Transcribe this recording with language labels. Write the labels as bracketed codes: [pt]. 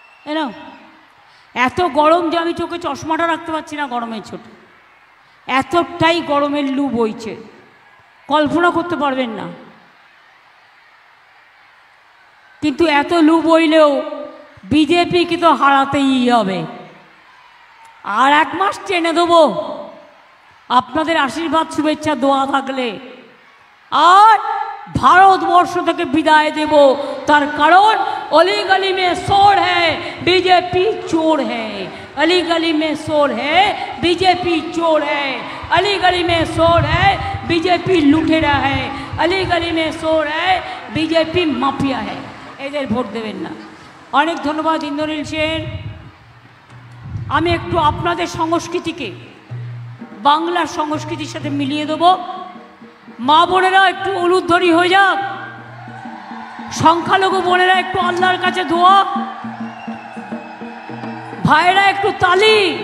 [bn] এনাও এত গরম যে আমি চোখে চশমাটা রাখতে পারছি না গরমের ছোট, এতটাই গরমের লু বইছে, কল্পনা করতে পারবেন না। কিন্তু এত লু বইলেও বিজেপিকে তো হারাতেই হবে। আর 1 মাস টেনে দেবো আপনাদের আশীর্বাদ, শুভেচ্ছা, দোয়া থাকলে। আর ভারতবর্ষ থেকে বিদায় দেব, তার কারণ [hi] अली गली में शोर है बीजेपी चोर है, अली गली में शोर है बीजेपी चोर है, अली गली में शोर है बीजेपी लुटेरा है, अली गली में शोर है बीजेपी माफिया है। [bn] এদের ভোট দেবেন না। অনেক ধন্যবাদ ইন্দ্রনীল সেন। আমি একটু আপনাদের সংস্কৃতিকে বাংলার সংস্কৃতির সাথে মিলিয়ে দেবো। মা বোনেরা একটু উলুধ্বনি হয়ে যাক, সংখ্যালঘু বোনেরা একটু আল্লাহর কাছে দোয়া, ভাইরা একটু তালি।